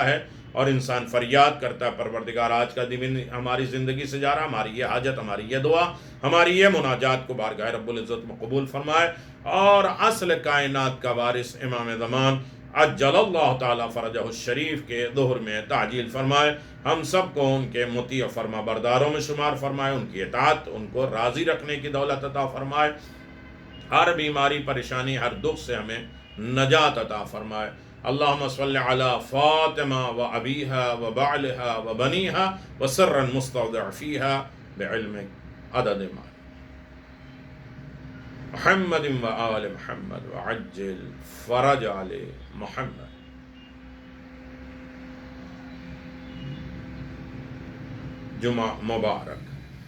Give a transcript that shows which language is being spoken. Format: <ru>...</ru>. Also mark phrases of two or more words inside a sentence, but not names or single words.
<ur>ہے اور انسان فریاد کرتا ہے پروردگار آج کا دن ہماری زندگی سے جا رہا، ہماری یہ حاجت، ہماری یہ دعا، ہماری یہ مناجات کو بارگاہ رب العزت میں قبول فرمائے، اور اصل کائنات کا وارث امام زمان</ur> <ar>عجل اللہ تعالی فرجہ الشریف</ar> <ur>کے ظہر میں تعجیل فرمائے، ہم سب کو ان کے مطیع و فرما برداروں میں شمار فرمائے، ان کی اطاعت، ان کو راضی رکھنے کی دولت عطا فرمائے، ہر بیماری پریشانی ہر دکھ سے ہمیں نجات عطا فرمائے۔</ur> <ar>اللہم صلی علی فاطمہ و ابیہا و بعلہا و بنیہا و سرا مستودع فیہا بعلمک عدد ما محمد و آل محمد وعجل فرج آل محمد۔</ar> <ur>جمعہ مبارک۔</ur>